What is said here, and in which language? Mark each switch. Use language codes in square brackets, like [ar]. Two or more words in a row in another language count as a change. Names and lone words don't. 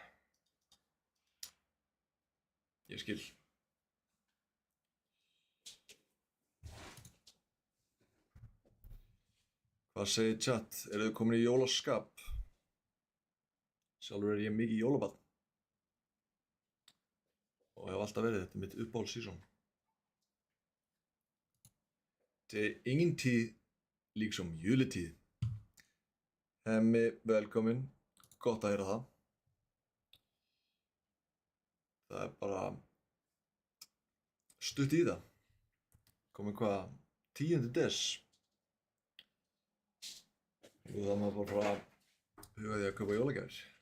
[is] Ég skil. Hvað segir chat? Eru þið komin í jólaskap? Sjálfur er ég mikið jólabarn. Og hef alltaf verið, þetta er mitt uppáhaldssísón. [no] Det er ingen tid liksom juletid. [is] Hemmi, velkomin. Gott að heyra það. Það er bara stutt í það. Komið hvað, 10. des. Og það maður bara fara að huga því að kaupa jólagjafir.